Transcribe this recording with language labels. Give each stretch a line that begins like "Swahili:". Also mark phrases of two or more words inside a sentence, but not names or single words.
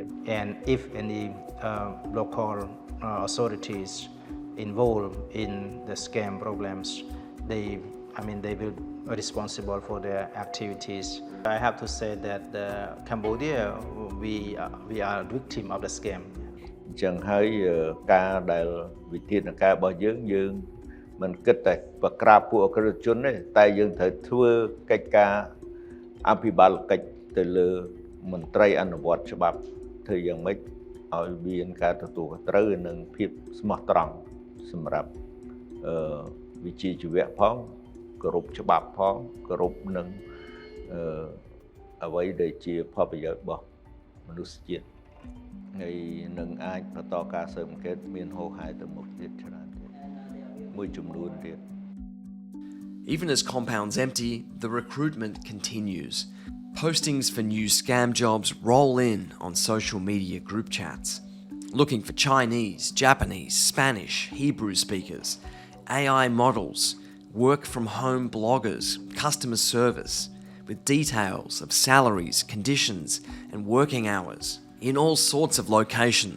English: And if any local authorities involved in the scam problems, they will be responsible for their activities. I have to say that Cambodia, we are victim of the scam.
Khmer: ចឹងហើយការដែលវិធានការរបស់យើងមិនគិតតែប្រក្រាបពួកអក្រិតជនទេតែយើងត្រូវធ្វើកិច្ចការអភិបាលកិច្ចទៅលើមន្ត្រីអនុវត្តច្បាប់ធ្វើយ៉ាងម៉េចឲ្យមានការទទួលខុសត្រូវនិងភាពស្មោះត្រង់សម្រាប់វិជ្ជាជីវៈផងគោរពច្បាប់ផងគោរពនឹង អ្វីដែលជាផលប្រយោជន៍របស់មនុស្សជាតិហើយនឹងអាចបន្តការស៊ើបអង្កេតមានហូរហែទៅមុខទៀតច្រើន
English: Even as compounds empty, the recruitment continues. Postings for new scam jobs roll in on social media group chats, looking for Chinese, Japanese, Spanish, Hebrew speakers, AI models, work from home bloggers, customer service, with details of salaries, conditions, and working hours in all sorts of locations.